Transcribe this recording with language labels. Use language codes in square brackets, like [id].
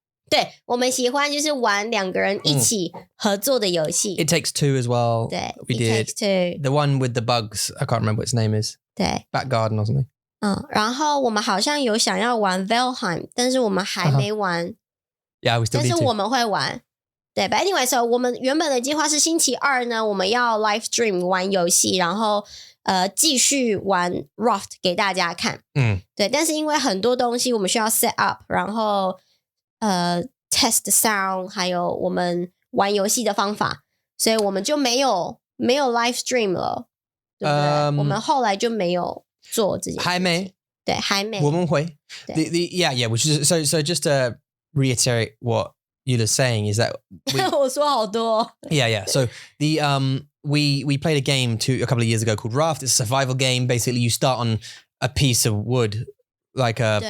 [zh] 对，我们喜欢就是玩2个人一起合作的游戏。 [en] It takes 2 as well. [zh] 对 [en] we did. Takes 2. The one with the bugs. I can't remember what its name is. [zh] 对 [en] Back Garden or something. [zh] 然后我们好像有想要玩 Valheim， 但是我们还没玩。 [en] Yeah, we still need to. [zh] 但是我们会玩。对 ， [en] But anyway, so [zh] 我们原本的计划是星期2呢，我们要 live stream 玩游戏，然后继续玩 raft 给大家看。对，但是因为很多东西我们需要 set up， 然后test sound， 还有我们玩游戏的方法，所以我们就没有 live stream 了，对不对？我们后来就没有做这件事情。还没，对，还没。我们会。 [en] Which is so just to reiterate what Eula's saying is that [zh] 我说好多。 [en] Yeah. So the we played a game a couple of years ago called Raft. It's a survival game. Basically, you start on a piece of wood, like